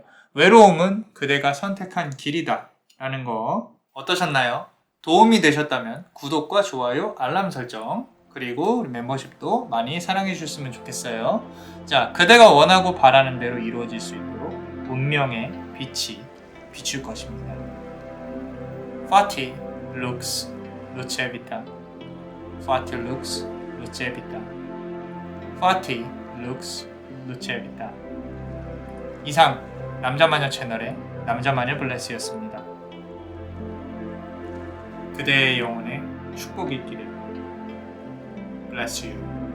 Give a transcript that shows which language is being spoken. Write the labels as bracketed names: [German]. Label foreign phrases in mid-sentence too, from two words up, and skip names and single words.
[Korean] 외로움은 그대가 선택한 길이다 라는 거 어떠셨나요? 도움이 되셨다면 구독과 좋아요, 알람 설정 그리고 우리 멤버십도 많이 사랑해 주셨으면 좋겠어요. 자, 그대가 원하고 바라는 대로 이루어질 수 있도록 운명의 빛이 비출 것입니다. [Latin] Fati lux luce vita. Fati lux luce vita. Fati lux luce vita. [Korean] 이상 남자마녀 채널의 남자마녀 블레스였습니다. 그대의 영혼에 축복이 있기를. [English] Bless you.